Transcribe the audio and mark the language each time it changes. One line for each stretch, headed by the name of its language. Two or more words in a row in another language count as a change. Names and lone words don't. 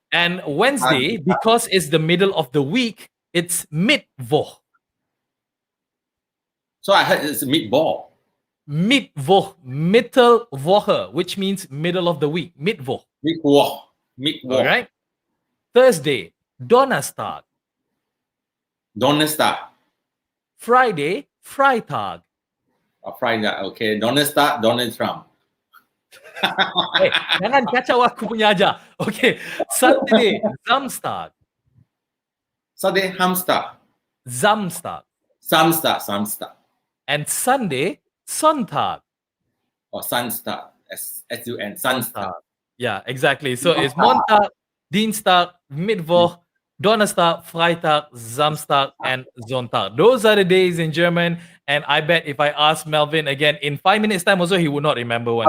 English: And Wednesday, because it's the middle of the week, it's Mittwoch. So I heard it's meatball. Mittwoch. Mittelwoche, which means middle of the week. Mittwoch.
German: Mittwoch. Mittwoch.
English: All right. Thursday, Donnerstag. Donnerstag. Friday, Freitag. Oh, Friday. Okay. Donnerstag, Donald Trump.
Malay: Hey, jangan kacau aku punya aja.
English: Okay. Saturday, Samstag. Saturday, hamster. Samstag. Samstag. And Sunday, Sonntag. Or Sunstag. S-U-N. Sunstag. Yeah, exactly. So it's
German: Montag, Dienstag, Mittwoch, Donnerstag, Freitag, Samstag,
English: and Sonntag. Those are the days in German. And I bet if I ask Melvin again in 5 minutes' time, also he would not remember one.